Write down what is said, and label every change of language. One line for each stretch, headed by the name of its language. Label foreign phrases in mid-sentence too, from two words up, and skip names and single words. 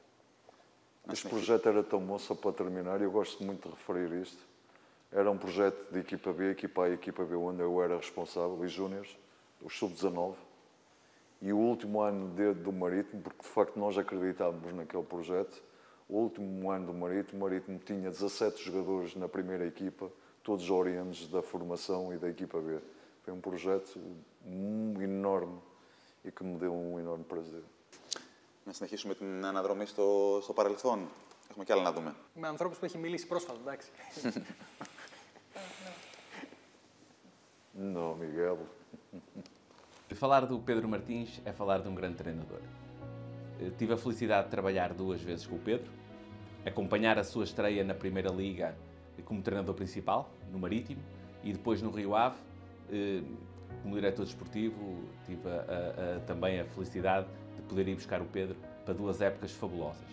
Portuguese: Este projeto era tão bom, só para terminar, eu gosto muito de referir isto, era um projeto de equipa B, equipa A e equipa B, onde eu era responsável, e júniores, os sub-19, e o último ano do Marítimo, porque de facto nós acreditávamos naquele projeto, o último ano do Marítimo, o Marítimo tinha 17 jogadores na primeira equipa, todos oriundos da formação e da equipa B. Foi um projeto enorme e que me deu um enorme prazer.
Greek: Να συνεχίσουμε την αναδρομή στο παρελθόν. Έχουμε κι άλλα να δούμε. Με ανθρώπους που έχει μιλήσει πρόσφατα, εντάξει.
Portuguese: Não, Miguel. Falar do Pedro Martins é falar de um grande treinador. Tive a felicidade de trabalhar 2 vezes com o Pedro, acompanhar a sua estreia na Primeira Liga como treinador principal, no Marítimo, e depois no Rio Ave, como diretor desportivo, tive também a felicidade de poder ir buscar o Pedro para 2 épocas fabulosas.